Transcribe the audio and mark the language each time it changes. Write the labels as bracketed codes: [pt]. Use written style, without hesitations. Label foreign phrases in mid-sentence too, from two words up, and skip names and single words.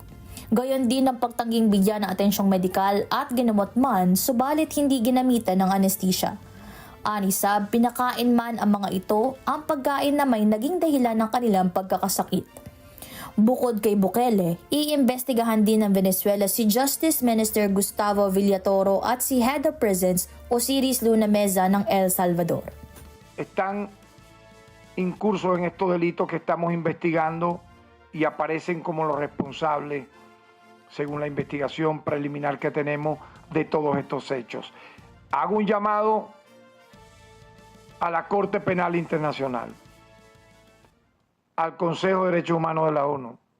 [tl] Gayon din ang pagtangging bigyan ng atensyong medikal at ginamot man, subalit hindi ginamitan ng anesthesia. Ani Saab, pinakain man ang mga ito, ang pagkain na may naging dahilan ng kanilang pagkakasakit. Bukod kay Bukele, iimbestigahan din ng Venezuela si [en] Justice Minister [tl] Gustavo Villatoro at si [en] Head of Prisons [tl] Osiris Luna Meza ng El Salvador. [es] Están en curso en estos delitos que estamos investigando y aparecen como los responsables, según la investigación preliminar que tenemos de todos estos hechos. Hago un llamado a la Corte Penal Internacional, al Consejo de Derechos Humanos de la ONU,